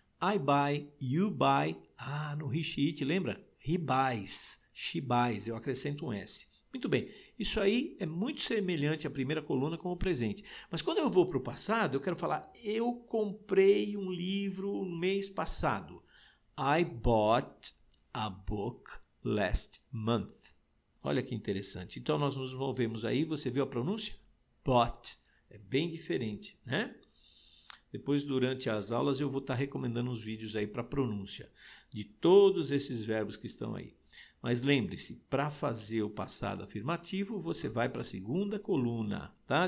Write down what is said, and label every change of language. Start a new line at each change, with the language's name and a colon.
English: I buy, you buy. No he, she, it,
Portuguese: lembra?
English: He buys, she buys.
Portuguese: Eu acrescento um S. Muito bem. Isso aí é muito semelhante à primeira coluna com o presente. Mas quando eu vou para o passado, eu quero falar, eu comprei um livro no mês passado.
English: I bought a book last month.
Portuguese: Olha que interessante. Então, nós nos movemos aí. Você viu a pronúncia? Bought. É bem diferente, né? Depois, durante as aulas, eu vou estar recomendando uns vídeos aí para pronúncia de todos esses verbos que estão aí. Mas lembre-se, para fazer o passado afirmativo, você vai para a segunda coluna, tá?